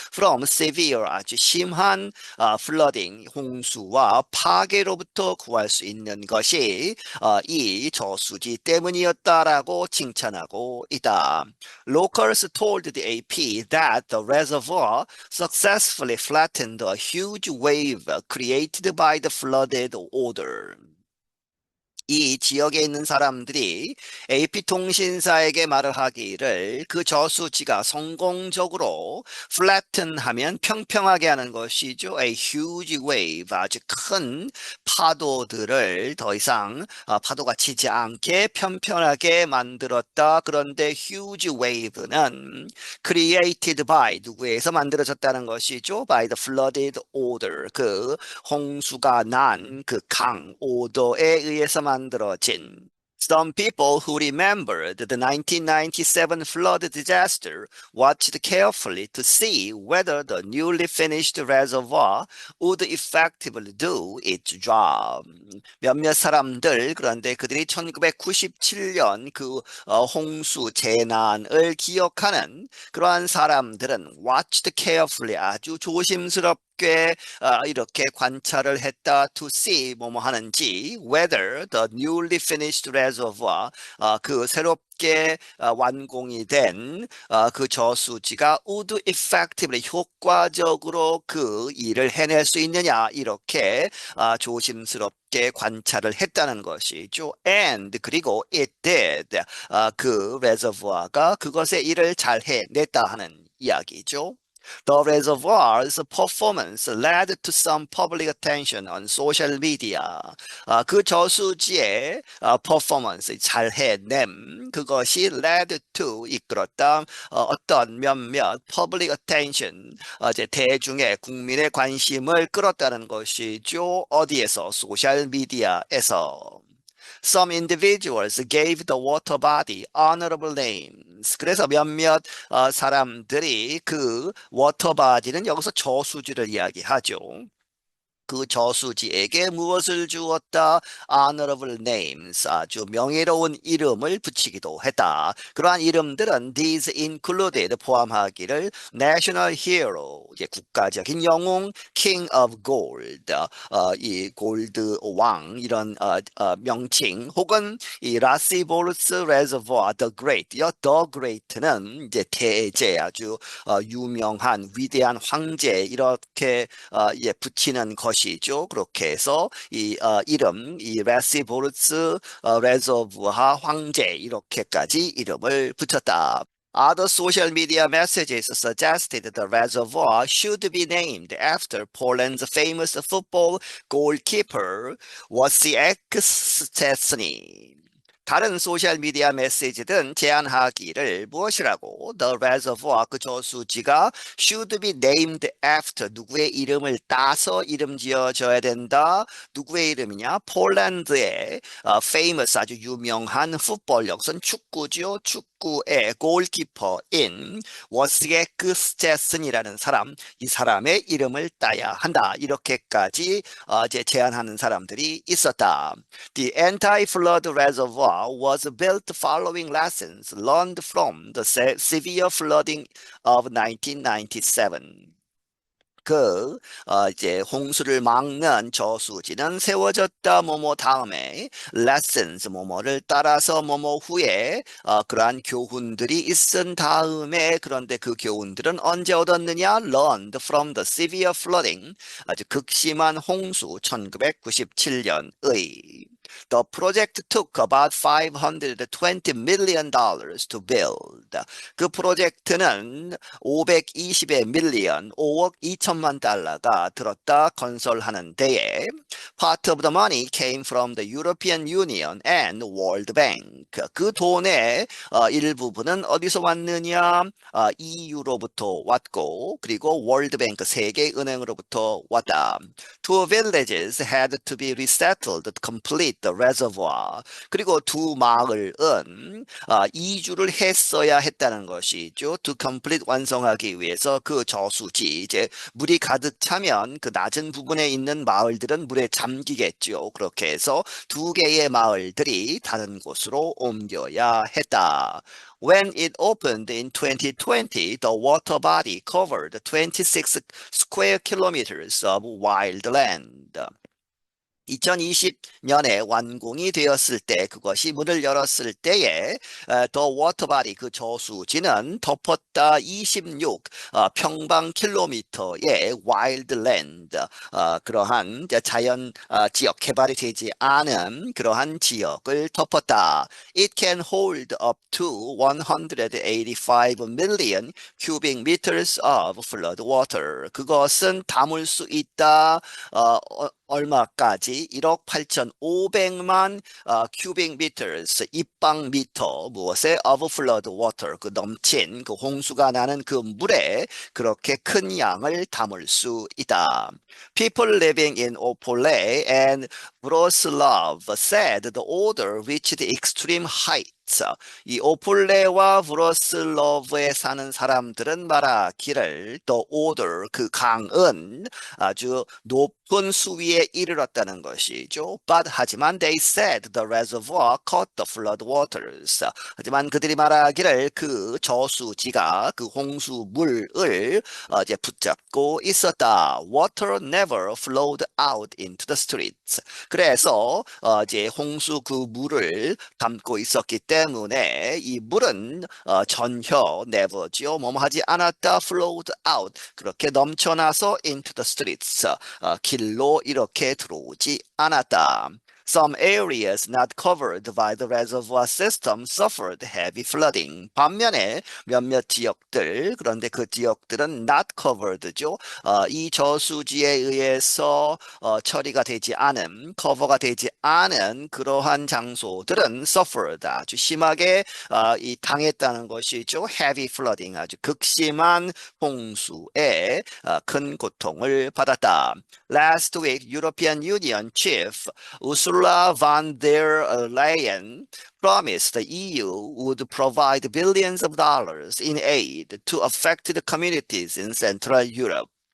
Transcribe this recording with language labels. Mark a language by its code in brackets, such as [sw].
[en] From severe [ko] 아주 심한 [en] flooding [ko] 홍수와 파괴로부터 구할 수 있는 것이 이 저수지 때문이었다라고 칭찬하고 있다. [en] Locals told the AP that the reservoir successfully flattened a huge wave created by the flooded water. [ko] 이 지역에 있는 사람들이 AP통신사에게 말을 하기를 그 저수지가 성공적으로 flatten 하면 평평하게 하는 것이죠. [en] A huge wave, [ko] 아주 큰 파도들을 더 이상 파도가 치지 않게 평평하게 만들었다. 그런데 [en] huge wave [ko] 는 [en] created by [ko] 누구에서 만들어졌다는 것이죠. [en] By the flooded order, [ko] 그 홍수가 난 그 강, 오더에 의해서 만들어진. [en] Some people who remembered the 1997 flood disaster watched carefully to see whether the newly finished reservoir would effectively do its job. [ko] 몇몇 사람들, 그런데 그들이 1997년 그 홍수 재난을 기억하는 그러한 사람들은 [en] watched carefully [ko] 아주 조심스럽게 이렇게 관찰을 했다. [en] To see [ko] 뭐뭐 하는지 [en] whether the newly finished reservoir [ko] 그 새롭게 완공이 된 그 저수지가 [en] would effectively [ko] 효과적으로 그 일을 해낼 수 있느냐 이렇게 조심스럽게 관찰을 했다는 것이죠. And 그리고 [en] it did [ko] 그 reservoir가 그것의 일을 잘 해냈다 하는 이야기죠. [en] The reservoir's performance led to some public attention on social media. [ko] 그 저수지의 performance, 잘 해냄, 그것이 [en] led to, [ko] 이끌었다, 어떤 몇몇 [en] public attention, [ko] 이제 대중의 국민의 관심을 끌었다는 것이죠. 어디에서? 소셜미디어에서. [en] Some individuals gave the water body honorable names. [ko] 그래서 몇몇 사람들이 그 water body는 여기서 저수지를 이야기하죠. 그 저수지에게 무엇을 주었다? [en] Honorable names, [ko] 아주 명예로운 이름을 붙이기도 했다. 그러한 이름들은 [en] these included, [ko] 포함하기를 National Hero, 국가적인 영웅, King of Gold, 이 골드 왕 이런 명칭, 혹은 이 라시보르스 Reservoir, The Great, The Great는 이제 대제, 아주 유명한 위대한 황제 이렇게 붙이는 것이죠. 그렇게 해서 이 이름, 이 라시보르츠 레저부아 황제 이렇게까지 이름을 붙였다. [en] Other social media messages suggested the reservoir should be named after Poland's famous football goalkeeper Wojciech Szczesny. [ko] 다른 소셜미디어 메시지든 제안하기를 무엇이라고? [en] The reservoir, [ko] 그 저수지가 [en] should be named after, [ko] 누구의 이름을 따서 이름 지어져야 된다. 누구의 이름이냐? 폴란드의 famous, 아주 유명한 풋볼, 여기서는 축구죠. 축구의 골키퍼인 워시에크 스체슨이라는 사람, 이 사람의 이름을 따야 한다. 이렇게까지 이제 제안하는 사람들이 있었다. [en] The anti-flood reservoir was built following lessons learned from the severe flooding of 1997. [ko] 이제 홍수를 막는 저수지는 세워졌다. 뭐뭐 다음에 lessons 뭐뭐를 따라서 뭐뭐 후에 그러한 교훈들이 있은 다음에, 그런데 그 교훈들은 언제 얻었느냐? [en] Learned from the severe flooding, [ko] 아주 극심한 홍수 1997년의 [en] The project took about $520 million to build. [ko] 그 프로젝트는 520의 밀리언, 5억 2천만 달러가 들었다 건설하는 데에 [en] part of the money came from the European Union and World Bank. [ko] 그 돈의 일부분은 어디서 왔느냐? EU로부터 왔고 그리고 월드뱅크 세계은행으로부터 왔다. [en] Two villages had to be resettled to complete the reservoir. [ko] 그리고 두 마을은 이주를 했어야 했다는 것이죠. To complete 완성하기 위해서 그 저수지 이제 물이 가득 차면 그 낮은 부분에 있는 마을들은 물에 잠기겠죠. 그렇게 해서 두 개의 마을들이 다른 곳으로 옮겨야 했다. [en] When it opened in 2020, the water body covered 26 square kilometers of wild land. [ko] 2020년에 완공이 되었을 때 그것이 문을 열었을 때에 더 워터바디 그 저수지는 덮었다 26 평방킬로미터의 와일드랜드 그러한 자연 지역 개발이 되지 않은 그러한 지역을 덮었다. [en] It can hold up to 185 million cubic meters of flood water. [ko] 그것은 담을 수 있다. 얼마까지? 1억 8,500만 [en] cubic meters, [ko] 입방미터 무엇에? [en] of flood water, [ko] 그 넘친 그 홍수가 나는 그 물에 그렇게 큰 양을 담을 수 있다. [en] People living in Opole and Wrocław said the odor reached extreme heights. [ko] 이 오폴레와 브로슬로브에 사는 사람들은 말하기를 [en] the odor, [ko] 그 강은 아주 높은 수위에 이르렀다는 것이죠. [en] But [ko] 하지만 [en] they said the reservoir caught the flood waters. [ko] 하지만 그들이 말하기를 그 저수지가 그 홍수물을 이제 붙잡고 있었다. [en] Water never flowed out into the streets. [ko] 그래서 이제 홍수 그 물을 담고 있었기 때문에 이 물은 전혀 never죠. 뭐뭐 하지 않았다. [en] flowed out. [ko] 그렇게 넘쳐나서 [en] into the streets. [ko] 길로 이렇게 들어오지 않았다. [en] Some areas not covered by the reservoir system suffered heavy flooding. [ko] 반면에 몇몇 지역들, 그런데 그 지역들은 [en] not covered [ko] 죠. 이 저수지에 의해서 처리가 되지 않은, 커버가 되지 않은 그러한 장소들은 suffered, 아주 심하게 이 당했다는 것이죠. [en] heavy flooding, [ko] 아주 극심한 홍수에 큰 고통을 받았다. [en] Last week, European Union Chief Ursula von der Leyen promised the EU would provide billions of dollars in aid to affected communities in Central Europe.